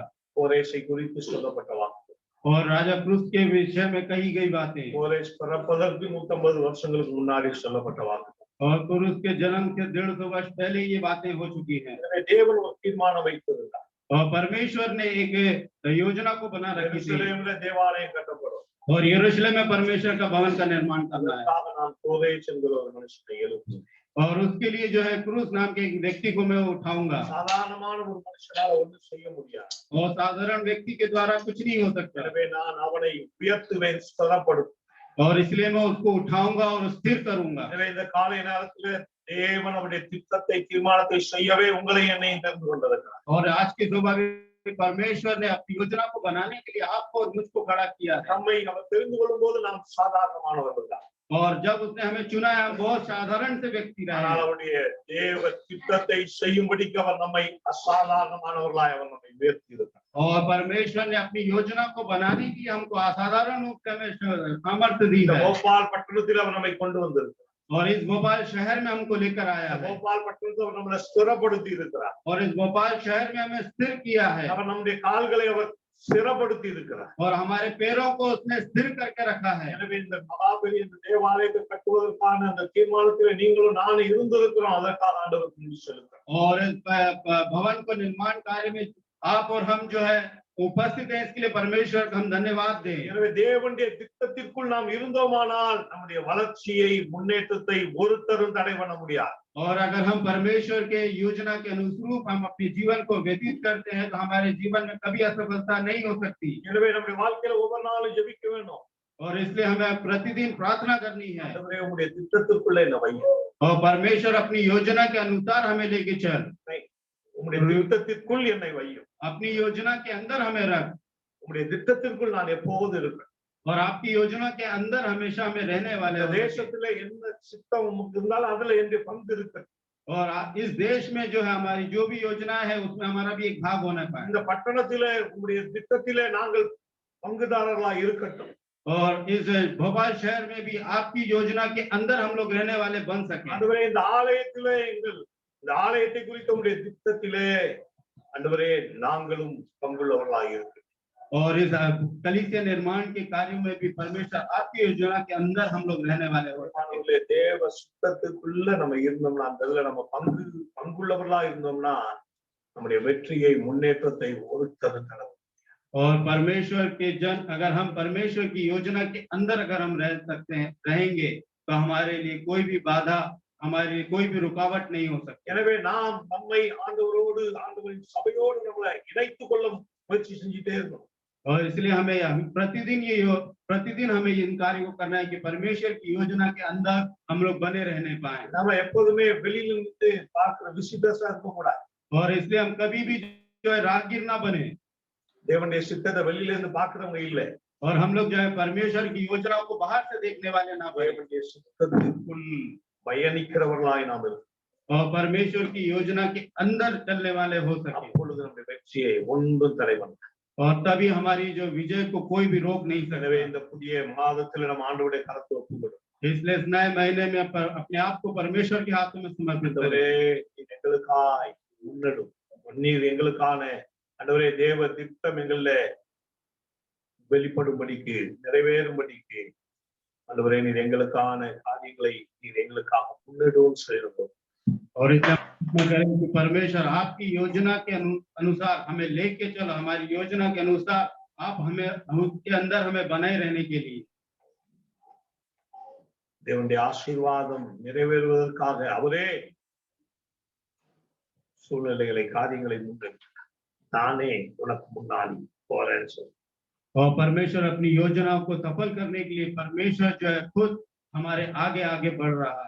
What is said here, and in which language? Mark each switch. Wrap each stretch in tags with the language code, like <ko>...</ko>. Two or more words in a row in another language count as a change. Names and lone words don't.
<ta>கோரேசை குறித்து சொல்லப்பட்ட வாக்கு,</ta> <hi>और राजा क्रूस के विषय में कही गई बातें,</hi> <ta>கோரேஸ் பிறப்பதற்கு 150 வருஷங்களுக்கு முன்னாடி சொல்லப்பட்ட வாக்கு.</ta> <hi>और क्रूस के जन्म के 150 वर्ष पहले ये बातें हो चुकी हैं।</hi> <ta>எனவே தேவன் ஒரு தீர்மானம் வைத்திருந்தார்.</ta> <hi>और परमेश्वर ने एक योजना को बना रखी थी</hi> <ta>எருசலேமிலே தேவாலயம் கட்டப்படும்.</ta> <hi>और यरूशलेम में परमेश्वर का भवन का निर्माण करना है।</hi> <ta>அதற்காக நான் கோரேஸ் என்கிற ஒரு மனுஷனை எழுப்புவேன்.</ta> <hi>और उसके लिए जो है क्रूस नाम के एक व्यक्ति को मैं उठाऊंगा।</hi> <ta>சாதாரணமான ஒரு மனுஷனால ஒன்றும் செய்ய முடியாது.</ta> <hi>और साधारण व्यक्ति के द्वारा कुछ नहीं हो सकता।</hi> <ta>எனவே நான் அவனை உயர்த்துவேன், ஸ்திரப்படுத்துவேன்.</ta> <hi>और इसलिए मैं उसको उठाऊंगा और स्थिर करूंगा।</hi> <ta>எனவே இந்த காலை நேரத்திலே தேவன் அவருடைய திட்டத்தை தீர்மானத்தை செய்யவே உங்களை என்னையும் தெரிந்து கொண்டிருக்கிறார்.</ta> <hi>और आज की सुबह भी परमेश्वर ने अपनी योजना को बनाने के लिए आपको और मुझको खड़ा किया है।</hi> <ta>நம்மை அவர் தெரிந்து கொள்ளும் போது நாம் சாதாரணமானவர்கள் தான்.</ta> <hi>और जब उसने हमें चुना है हम बहुत साधारण से व्यक्ति रहे</hi> <ta>ஆனால்</ta> <hi>हैं।</hi> <ta>அவருடைய தேவ திட்டத்தை செய்யும்படிக்கு அவர் நம்மை அசாதாரணமானவர்களாய் அவர் நம்மை உயர்த்தி இருக்கிறார்.</ta> <hi>और परमेश्वर ने अपनी योजना को बनाने के लिए हमको असाधारण रूप से हमें सामर्थ्य दी</hi> <ta>இந்த</ta> <hi>है।</hi> <ta>போபால் பட்டணத்தில் அவர் நம்மை கொண்டு வந்திருக்கிறார்.</ta> <hi>और इस भोपाल शहर में हमको लेकर आया</hi> <ta>இந்த</ta> <hi>है।</hi> <ta>போபால் பட்டணத்தில் அவர் நம்மளை ஸ்திரப்படுத்தி இருக்கிறார்.</ta> <hi>और इस भोपाल शहर में हमें स्थिर किया है।</hi> <ta>அவர் நம்முடைய கால்களை அவர் ஸ்திரப்படுத்தி இருக்கிறார்.</ta> <hi>और हमारे पैरों को उसने स्थिर करके रखा है।</hi> <ta>எனவே இந்த மகாபெரிய இந்த தேவாலயத்தை கட்டுவதற்கான அந்த தீர்மானத்திலே நீங்களும் நானும் இருந்திருக்கிறோம். அதற்காக ஆண்டவருக்கு நன்றி செலுத்துகிறோம்.</ta> <hi>और इस भवन को निर्माण कार्य में आप और हम जो है उपस्थित हैं, इसके लिए परमेश्वर को हम धन्यवाद दें।</hi> <ta>எனவே தேவனுடைய திட்டத்திற்குள் நாம் இருந்தோமானால் நம்முடைய வளர்ச்சியை முன்னேற்றத்தை ஒருத்தரும் தடை பண்ண முடியாது.</ta> <hi>और अगर हम परमेश्वर के योजना के अनुरूप हम अपने जीवन को व्यतीत करते हैं तो हमारे जीवन में कभी असफलता नहीं हो सकती।</hi> <ta>எனவே நம்முடைய வாழ்க்கையில ஒவ்வொரு நாளும் ஜெபிக்க வேண்டும்.</ta> <hi>और इसलिए हमें प्रतिदिन प्रार्थना करनी है।</hi> <ta>ஆண்டவரே உம்முடைய திட்டத்திற்குள்ளே என்ன வையும்.</ta> <hi>और परमेश्वर अपनी योजना के अनुसार हमें लेके चल।</hi> <ta>உம்முடைய திட்டத்திற்குள் என்னை வையும்.</ta> <hi>अपनी योजना के अंदर हमें रख।</hi> <ta>உம்முடைய திட்டத்திற்குள் நான் எப்போது இருப்பேன்.</ta> <hi>और आपकी योजना के अंदर हमेशा हमें रहने वाले</hi> <ta>இந்த</ta> <hi>होंगे।</hi> <ta>தேசத்திலே என்ன சித்தம் உமக்கு இருந்தாலும் அதுல என்னுடைய பங்கு இருக்கு.</ta> <hi>और इस देश में जो है हमारी जो भी योजना है उसमें हमारा भी एक भाग होना पाए।</hi> <ta>இந்த பட்டணத்திலே உம்முடைய திட்டத்திலே நாங்கள் பங்குதாரர்களாக இருக்கட்டும்.</ta> <hi>और इस भोपाल शहर में भी आपकी योजना के अंदर हम लोग रहने वाले बन सके।</hi> <ta>ஆண்டவரே இந்த ஆலயத்திலே இந்த ஆலயத்தை குறித்த உம்முடைய திட்டத்திலே ஆண்டவரே நாங்களும் பங்குள்ளவர்களாக இருக்கு.</ta> <hi>और इस कलीसिया निर्माण के कार्यों में भी परमेश्वर आपकी योजना के अंदर हम लोग रहने वाले हो।</hi> <ta>ஆண்டவரே தேவ சுத்தத்துக்குள்ள நம்ம இருந்தோம்னா அதுல நம்ம பங்குள்ளவர்களா இருந்தோம்னா நம்முடைய வெற்றியை முன்னேற்றத்தை ஒருத்தரும் தர.</ta> <hi>और परमेश्वर के जन अगर हम परमेश्वर की योजना के अंदर अगर हम रह सकते हैं रहेंगे तो हमारे लिए कोई भी बाधा हमारे लिए कोई भी रुकावट नहीं हो सकती।</hi> <ta>எனவே நாம் நம்மை ஆண்டவரோடு ஆண்டவரின் சபையோடு நம்மளை இணைத்துக் கொள்ள முயற்சி செஞ்சுட்டே இருக்கணும்.</ta> <hi>और इसलिए हमें प्रतिदिन हमें इन कार्यों को करना है कि परमेश्वर की योजना के अंदर हम लोग बने रहने पाए।</hi> <ta>நம்ம எப்போதுமே வெளியில இருந்து பார்க்கிற விசிட்டர்ஸா இருக்க கூடாது.</ta> <hi>और इसलिए हम कभी भी जो है राहगीर ना बने।</hi> <ta>தேவனுடைய சித்தத்தை வெளியில இருந்து பார்க்கிறவங்க இல்ல.</ta> <hi>और हम लोग जो है परमेश्वर की योजनाओं को बाहर से देखने वाले ना बने।</hi> <ta>தேவனுடைய சித்தத்திற்குள் பயணிக்கிறவர்களாய் நாம் இருக்கணும்.</ta> <hi>और परमेश्वर की योजना के अंदर चलने वाले हो सके।</hi> <ta>அப்பொழுது நம்முடைய வெற்றியை ஒன்றும் தடை பண்ண.</ta> <hi>और तभी हमारी जो विजय को कोई भी रोक नहीं</hi> <ta>எனவே</ta> <hi>सकता।</hi> <ta>இந்த புதிய மாதத்துல நம்ம ஆண்டவருடைய கரத்தை ஒப்புக்கொடுக்கிறோம்.</ta> <hi>इसलिए इस नए महीने में अपने आप को परमेश्वर के हाथों में समर्पित करें।</hi> <ta>ஆண்டவரே நீர் எங்களுக்காய் முன்னெடும். நீர் எங்களுக்கான ஆண்டவரே தேவ திட்டம் எங்கள்ல வெளிப்படும்படிக்கு நிறைவேறும்படிக்கு ஆண்டவரே நீர் எங்களுக்கான காரியங்களை நீர் எங்களுக்காக முன்னெடுவும் செய்யணும்.</ta> <hi>और इसमें करें कि परमेश्वर आपकी योजना के अनुसार हमें लेके चलो। हमारी योजना के अनुसार आप हमें उसके अंदर हमें बनाए रहने के लिए</hi> <ta>தேவனுடைய ஆசீர்வாதம் நிறைவேறுவதற்காக அவரே சூழ்நிலைகளை காரியங்களை முன்னெடுத்து தானே உனக்கு முன்னாடி போறேன்னு சொல்லி</ta> <hi>और परमेश्वर अपनी योजनाओं को सफल करने के लिए परमेश्वर जो है खुद हमारे आगे आगे बढ़ रहा है</hi>